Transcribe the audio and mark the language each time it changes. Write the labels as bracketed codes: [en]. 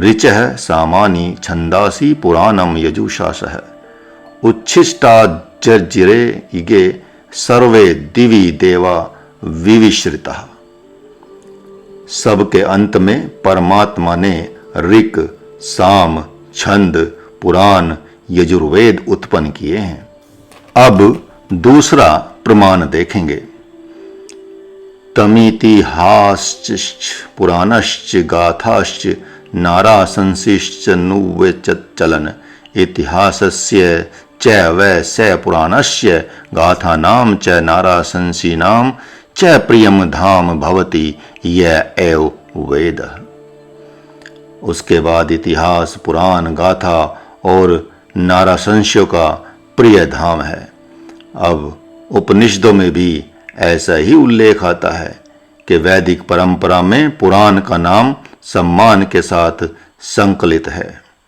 [sa] ऋचः सामानी छंदासी पुराणम यजुषासः उच्छिष्टाजर्जिरे इगे सर्वे दिवि देवा विविश्रितः। [hi] सबके अंत में परमात्मा ने ऋक, साम, छंद, पुराण, यजुर्वेद उत्पन्न किए हैं। अब दूसरा प्रमाण देखेंगे। [sa] तमितिहाश्च पुराणश्च गाथाश्च नाराशंसिश्च नुव्यचलन इतिहासस्य च वै स पुराणस्य गाथानां च नाराशंसीनां च प्रियम धाम भवति य एव वेदः। [hi] उसके बाद इतिहास, पुराण, गाथा और नाराशंस्यों का प्रिय धाम है। अब उपनिषदों में भी ऐसा ही उल्लेख आता है कि वैदिक परंपरा में पुराण का नाम सम्मान के साथ संकलित है।